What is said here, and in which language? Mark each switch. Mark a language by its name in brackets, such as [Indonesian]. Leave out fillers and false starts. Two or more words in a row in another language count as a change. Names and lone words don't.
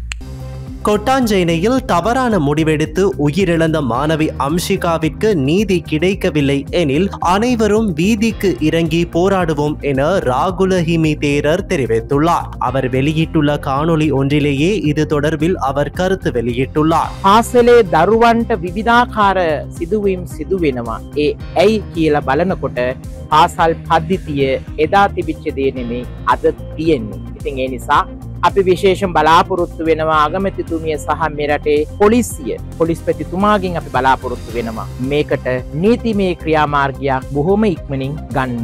[Tamil] கொட்டாஞ்சேனையில் தவறான முடிவெடுத்து உயிரிழந்த மாணவி அம்ஷிகாவிற்கு நீதி கிடைக்கவில்லை எனில் அனைவரும் வீதிக்கு இறங்கி போராடுவோம் என ராகுல ஹிமி தேரர் தெரிவித்துள்ளார். அவர் வெளியிட்டுள்ள காணொளி ஒன்றிலேயே இது தொடர்பில் அவர் கருத்து வெளியிட்டுள்ளார். [Sinhala] ආසලේ දරුවන්ට විවිධාකාර සිදුවීම් සිදු වෙනවා. ඒ ඇයි කියලා බලනකොට පාසල් පද්ධතිය එදා තිබිච්ච දේ නෙමෙයි අද තියෙන්නේ. ඉතින් ඒ නිසා අපි විශේෂයෙන් බලාපොරොත්තු වෙනවා අගමැතිතුමිය සහ මේ රටේ පොලිස්පතිතුමාගෙන් අපි බලාපොරොත්තු වෙනවා මේකට නීතිමය ක්‍රියාමාර්ගයක් බොහොම ඉක්මනින් ගන්න.